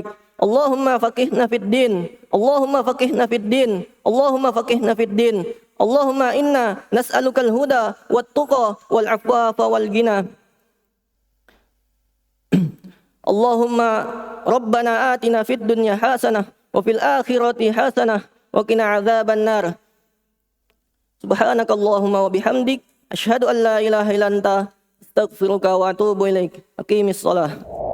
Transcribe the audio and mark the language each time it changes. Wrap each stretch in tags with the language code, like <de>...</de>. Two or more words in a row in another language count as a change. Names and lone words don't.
<ar>اللهم فقهنا في الدين اللهم فقهنا في الدين. Allahumma faqihna fid din. اللهم فقهنا في الدين اللهم إنا نسألك الهدى والتقى والعفاف والغنى. اللهم ربنا آتنا في الدنيا حسنة وفي الآخرة حسنة وقنا عذاب النار. سبحانك اللهم وبحمدك أشهد أن لا إله إلا أنت أستغفرك وأتوب إليك. أقم الصلاة.</ar>